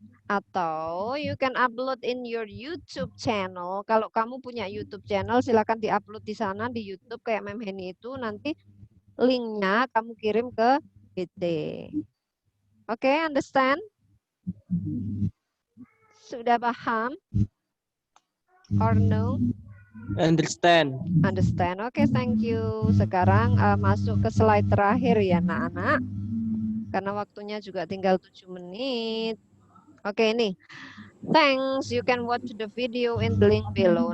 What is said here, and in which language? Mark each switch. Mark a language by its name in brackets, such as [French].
[English] Atau you can upload in your YouTube channel. [Indonesian] Kalau kamu punya YouTube channel, silakan diupload di sana di YouTube kayak Mem Heni itu. Nanti linknya kamu kirim ke GC. [English] Oke, understand? [Indonesian] Sudah paham? [English] Or no? Understand. Understand. Oke, thank you. [Indonesian] Sekarang masuk ke slide terakhir ya, anak-anak. Karena waktunya juga tinggal 7 menit. Oke, ini. [English] Thanks, you can watch the video in the link below.